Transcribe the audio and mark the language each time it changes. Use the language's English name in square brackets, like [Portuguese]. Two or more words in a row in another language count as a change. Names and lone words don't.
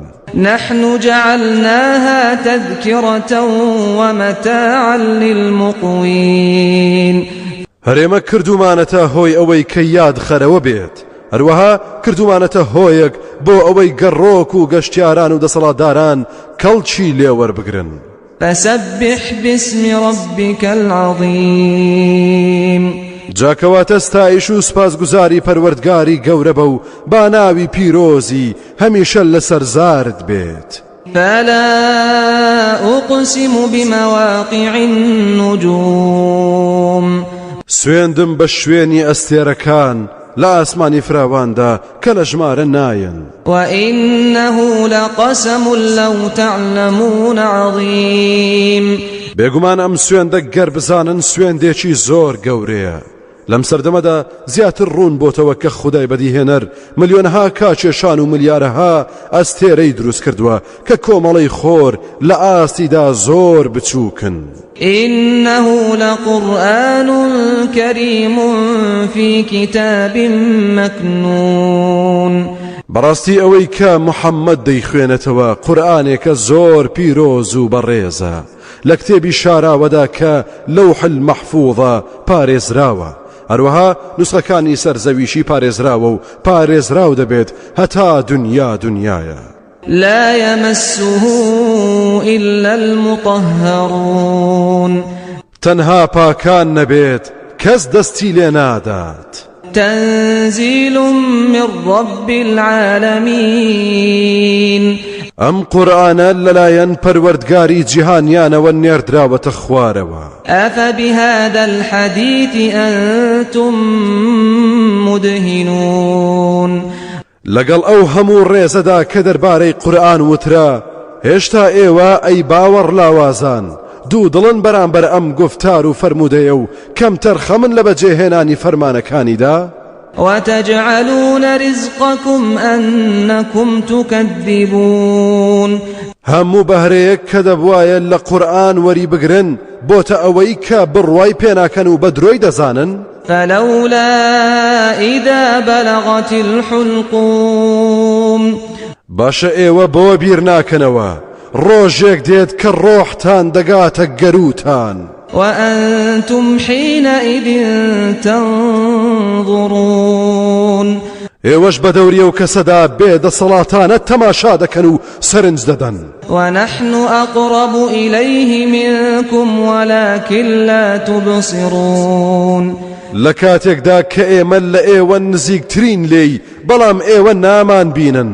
[Arabic] نحن جعلناها تذكرة ومتاعا للمقوين. [Central Kurdish] هەرێمە کردومانەتە هۆی ئەوەی کە یاد خەرەوە بێت، هەروەها کردومانەتە هۆیەک بۆ ئەوەی گەڕۆک و گەشتیاران و دەسەڵاتداران کەڵکی لێوەربگرن. [Arabic] فسبح باسم ربك العظيم. [Central Kurdish] جاکەواتە ستایش و سپاسگوزاری پەروەردگاری گەورە بە و با ناوی پیرۆزی هەمیشە لەسەر زارت بێت. [Arabic] فلا أقسم بمواقع النجوم. [Central Kurdish] سوێندم بە شوێنی ئەستێرەکان لە ئاسمانی فراواندا کە لە ژمارە نایەن. [Arabic] وإنه لقسم لو تعلمون عظيم. [Central Kurdish] بێگومان ئەم سوێندە گەر بزانن سوێندێکی زۆر گەورەیە. لەم سەردەمەدا زیاتر ڕوون بۆتەوە کە خودای بەدیهێنەر ملیۆنەها کاچێشان و ملیارەها ئەستێرەی دروست کردووە کە کۆمەڵەی خۆر لە ئاستیدا زۆر بچووکن. [Arabic] إنه لقرآن كريم في كتاب مكنون. [Central Kurdish] بەڕاستی ئەوەی کە محەممەد دەیخوێنێتەوە قورئانێکە زۆر پیرۆز و بەڕێزە، لە کتێبی شاراوەدا کە لەوح المەحفوظە پارێزراوە، هەروەها نوسخەکانی سەرزەویشی پارێزراوە و پارێزراو دەبێت هەتا دنیا دنیایە. [Arabic] لا يمسه إلا المطهرون. [Central Kurdish] تەنها پاکان نەبێت کەس دەستی لێ نادات. [Arabic] تنزيل من رب العالمين. [Central Kurdish] ئەم قورئانە لەلایەن پەروەردگاری جیهانیانەوە نێردراوەتە خوارەوە. [Arabic] أفبهذا الحديث أنتم مدهنون [Central Kurdish] لەگەڵ ئەو هەموو ڕێزەدا کە دەربارەی قورئان وترا هێشتا ئێوە ئەی باوەڕ لاوازان دوو دڵن بەرامبەر ئەم گفتار و فەرموودەیە و کەم تەرخەمن لە بەجێهێنانی فەرمانەکانیدا. [Arabic] وتجعلون رزقكم أنكم تكذبون [Central Kurdish] هەموو بەهرەیەک کە دەبوایە لە قورئان وەری بگرن بۆتە ئەوەی کە بڕوای پێناکەن و بە درۆی دەزانن. [Arabic] فلولا إذا بلغت الحلقوم [Central Kurdish] باشە ئێوە بۆ بیر ناکەنەوە ڕۆژێک دێت کە ڕۆحتان دەگاتە گەروتان [Arabic] وأنتم حينئذ تنظرون [Central Kurdish] ئێوەش بە دەوریە و کەسەدا بێدەسەڵاتانە تەماشا دەکەن و سەرنج دەدەن. [Arabic] ونحن أقرب إليه منكم ولكن لا تبصرون [Central Kurdish] لە کاتێکدا کە ئێمە لە ئێوە نزیکترین لێی بەڵام ئێوە نامان بینن.